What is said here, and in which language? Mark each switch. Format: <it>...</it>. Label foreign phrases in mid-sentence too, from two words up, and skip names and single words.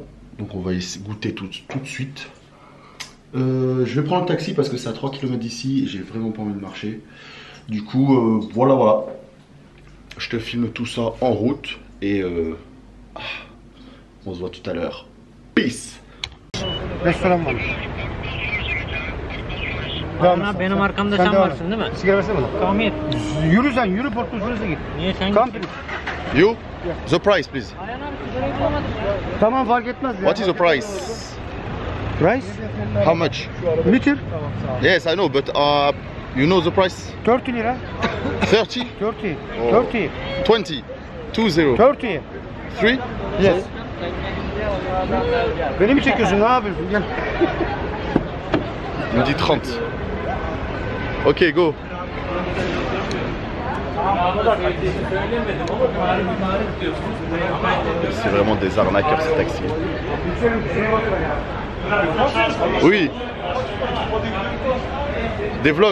<fr>Donc on va goûter tout de suite. Je vais prendre le taxi parce que c'est à 3 km d'ici et j'ai vraiment pas envie de marcher. Du coup, voilà. Je te filme tout ça en route et on se voit tout à l'heure. Peace.</fr> <tr>Restoran var. Ama benim arkamda sen varsın değil mi? Sigara versene bana. Tamam et. Yürü sen, yürü Porto şurası git. Niye sen</tr> <en>Come</en> <tr>gittin?</tr> <en>please. You? The price please.</en> <tr>Ayhan abi sigarayı bulamadık ya. Tamam fark etmez ya.</tr> <en>What is the price? Price? How much? Liter. Yes, I know, but you know the price? 30 lira. 30? 30. Oh. 30. 20? 20? 30. 3?</en> <tr>Yes. Beni mi çekiyorsun? Ne yapıyorsun? Gel.</tr> <fr>Il me dit 30.</fr> <en>Ok, go.</en> <fr>C'est vraiment des arnaqueurs ces taxis. Oui. Des vlogs.</fr>